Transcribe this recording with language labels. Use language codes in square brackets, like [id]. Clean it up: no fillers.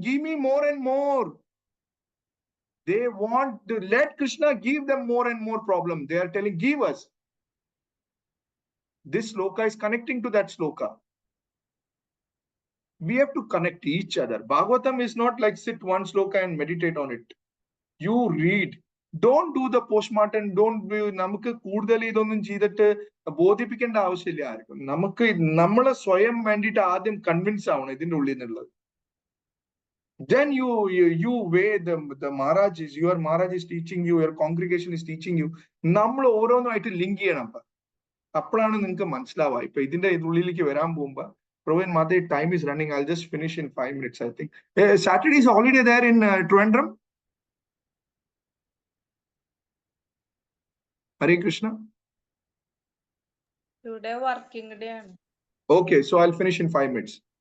[en] Give me more and more. They want to let Krishna give them more and more problem. They are telling, give us. This sloka is connecting to that sloka. We have to connect each other. Bhagavatam is not like sit one sloka and meditate on it. You read. Don't do the postmortem. [ml] നമുക്ക് കൂടുതൽ ഇതൊന്നും ചെയ്തിട്ട് ബോധിപ്പിക്കേണ്ട ആവശ്യമില്ല ആർക്കും. നമുക്ക് നമ്മളെ സ്വയം വേണ്ടിയിട്ട് ആദ്യം കൺവിൻസ് ആവണം ഇതിന്റെ ഉള്ളിൽ നിന്നുള്ളത്. [en] Then you weigh the Maharaj is, your Maharaj is teaching you, your congregation is teaching you. [ml] നമ്മൾ ഓരോന്നുമായിട്ട് ലിങ്ക് ചെയ്യണം. അപ്പോഴാണ് നിങ്ങൾക്ക് മനസ്സിലാവുക. ഇപ്പൊ ഇതിന്റെ ഉള്ളിലേക്ക് വരാൻ പോകുമ്പോ Praveen Mate, [en] time is running. I'll just finish in 5 minutes, I think. Saturday is holiday there in Trivandrum. Hare Krishna. Today working day. Okay, so I'll finish in 5 minutes.